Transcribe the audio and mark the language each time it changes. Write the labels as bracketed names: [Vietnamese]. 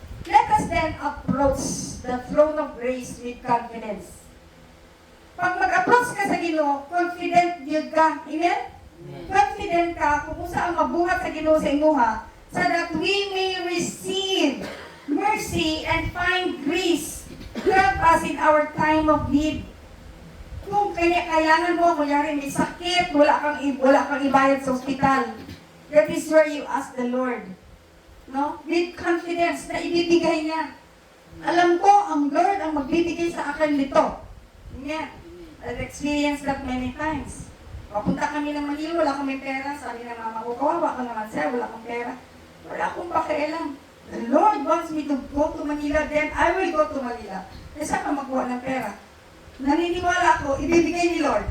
[English] Let us then approach the throne of grace with confidence. [Cebuano] Pag mag-approach ka sa Ginoo, confident yun ka. [English] Amen? [Cebuano] Confident ka kung saan mabuhat sa Ginoo sa imuha, [English] so that we may receive mercy and find grace to help us in our time of need. [Filipino] Kung kailangan mo, kunyari may sakit, wala kang ibayad sa ospital, [English] that is where you ask the Lord. [Filipino] No? [English] With confidence [Filipino] na ibibigay niya. Alam ko, ang Lord ang magbibigay sa akin nito. Yeah. [English] I've experienced that many times. [Filipino] Papunta kami ng Manila, wala kami pera. Sabi ng mama ko, kawawa ka naman sir, wala akong pera. Wala akong pakialam. [English] The Lord wants me to go to Manila, then I will go to Manila. [Filipino] Eh, saan ka magkuha ng pera? Naniniwala ako, ibibigay ni Lord.